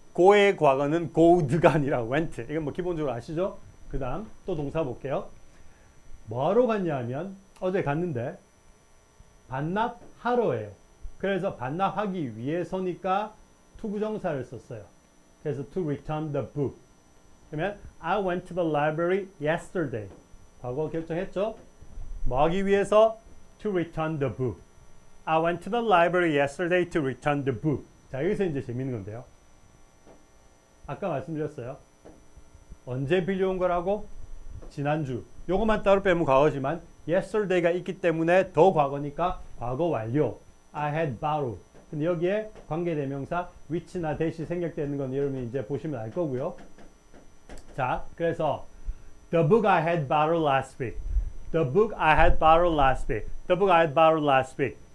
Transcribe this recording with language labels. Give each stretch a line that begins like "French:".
Korean: go의 과거는 go'd가 아니라 went. 이건 뭐 기본적으로 아시죠? 그 다음 또 동사 볼게요. 뭐하러 갔냐 하면 어제 갔는데 반납하러예요. 그래서 반납하기 위해서니까 투부정사를 썼어요. 그래서
English: to return the book.
Korean: 그러면
English: I went to the library yesterday.
Korean: 과거 결정했죠? 뭐 하기 위해서?
English: To return the book. I went to the library yesterday to return the book.
Korean: 자, 여기서 이제 재밌는 건데요. 아까 말씀드렸어요. 언제 빌려온 거라고? 지난주. 요것만 따로 빼면 과거지만 yesterday가 있기 때문에 더 과거니까 과거 완료.
English: I had borrowed.
Korean: 근데 여기에 관계대명사 which나 that이 생략되는 건 여러분이 이제 보시면 알 거고요. 자, 그래서
English: the book I had borrowed last week. The book I had borrowed last week. The book I had borrowed last week.